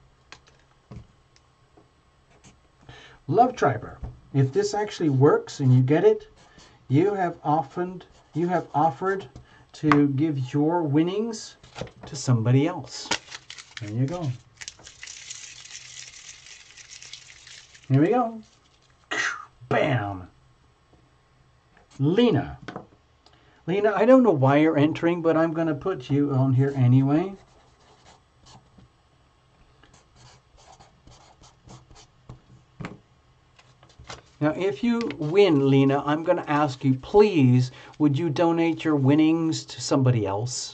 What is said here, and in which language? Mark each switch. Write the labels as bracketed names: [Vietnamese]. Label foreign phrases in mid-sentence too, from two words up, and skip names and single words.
[English] Love Triber. If this actually works and you get it, you have offered to give your winnings to somebody else. There you go. Here we go. Bam. Lena. Lena, I don't know why you're entering, but I'm going to put you on here anyway. Now, if you win, Lena, I'm going to ask you, please, would you donate your winnings to somebody else?